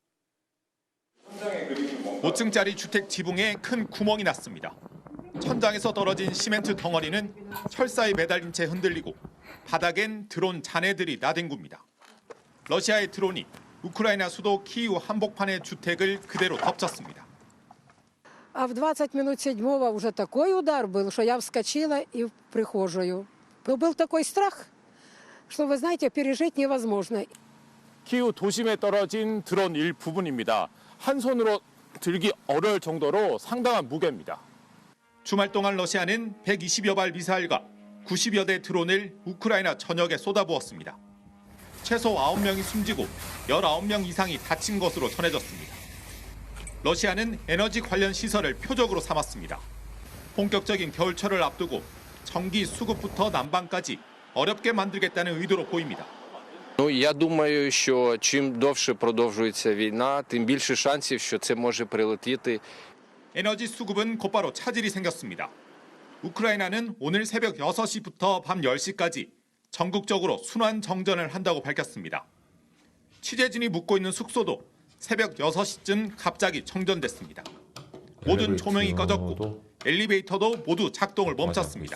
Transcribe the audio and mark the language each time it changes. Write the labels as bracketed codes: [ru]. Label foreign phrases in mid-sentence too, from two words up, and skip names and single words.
[ko] 5층짜리 주택 지붕에 큰 구멍이 났습니다. 천장에서 떨어진 시멘트 덩어리는 철사에 매달린 채 흔들리고 바닥엔 드론 잔해들이 나뒹굽니다. 러시아의 드론이 우크라이나 수도 키이우 한복판의 주택을 그대로 덮쳤습니다. [ru] А в 20 минут седьмого уже такой удар был, что я вскочила и в прихожую. Был такой страх, что, вы знаете, пережить невозможно. [ko] 키이우 도심에 떨어진 드론 일부분입니다. 한 손으로 들기 어려울 정도로 상당한 무게입니다. 주말 동안 러시아는 120여 발 미사일과 90여 대 드론을 우크라이나 전역에 쏟아부었습니다. 최소 9명이 숨지고 19명 이상이 다친 것으로 전해졌습니다. 러시아는 에너지 관련 시설을 표적으로 삼았습니다. 본격적인 겨울철을 앞두고 전기 수급부터 난방까지 어렵게 만들겠다는 의도로 보입니다. [uk] Я думаю, що чим довше продовжується війна, тим більше шансів, що це може прилетіти. [ko] 에너지 수급은 곧바로 차질이 생겼습니다. 우크라이나는 오늘 새벽 6시부터 밤 10시까지 전국적으로 순환 정전을 한다고 밝혔습니다. 취재진이 묵고 있는 숙소도 새벽 6시쯤 갑자기 정전됐습니다. 모든 조명이 꺼졌고 엘리베이터도 모두 작동을 멈췄습니다.